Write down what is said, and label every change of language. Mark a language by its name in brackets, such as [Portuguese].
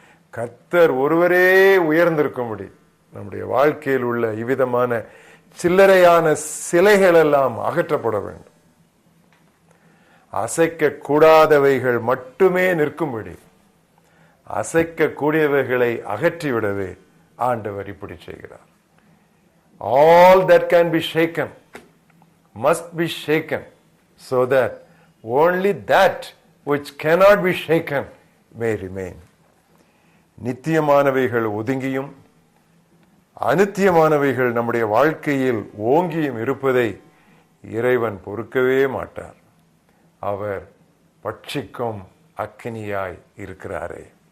[Tamil] கர்த்தர் ஒருவரே உயர்ந்திருக்கும்படி நம்முடைய வாழ்க்கையில் உள்ள இவ்விதமான சில்லறையான சிலைகள் எல்லாம் அகற்றப்பட வேண்டும். அசைக்க கூடாதவைகள் மட்டுமே நிற்கும்படி அசைக்க கூடியவைகளை அகற்றிவிடவே ஆண்டவர் இப்படி செய்கிறார். [English] All that can be shaken must be shaken, so that only that which cannot be shaken may remain. [Tamil] நித்தியமானவைகள் ஒதுங்கியும் அநித்தியமானவைகள் நம்முடைய வாழ்க்கையில் ஓங்கியும் இருப்பதை இறைவன் பொறுக்கவே மாட்டார். அவர் பட்சிக்கும் அக்கினியாய் இருக்கிறாரே.